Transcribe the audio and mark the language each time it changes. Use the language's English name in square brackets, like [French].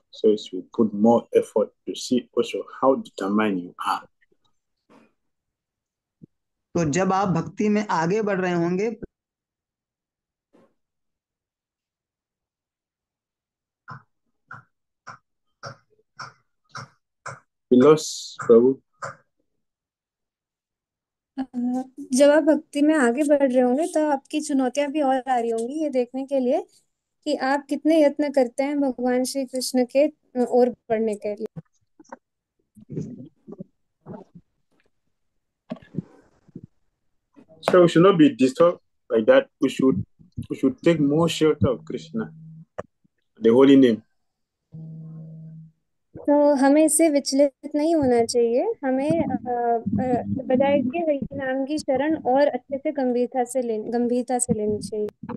[English] So she will put more effort to see also how determined you are. [Hindi] तो जब आप भक्ति में आगे बढ़ रहे होंगे [English] We lost Prabhu. [Hindi] जब आप भक्ति में आगे बढ़ रहे होंगे तो आपकी चुनौतियां भी और आ रही होंगी, ये देखने के लिए कि आप कितने यत्न करते हैं भगवान श्री कृष्ण के ओर बढ़ने के लिए। [English] So we should not be disturbed by that. We should take more shelter of Krishna, the holy name. [Hindi] तो हमें इससे विचलित नहीं होना चाहिए, हमें बजाय इसके हरि नाम की शरण और अच्छे से गंभीरता से लेनी चाहिए।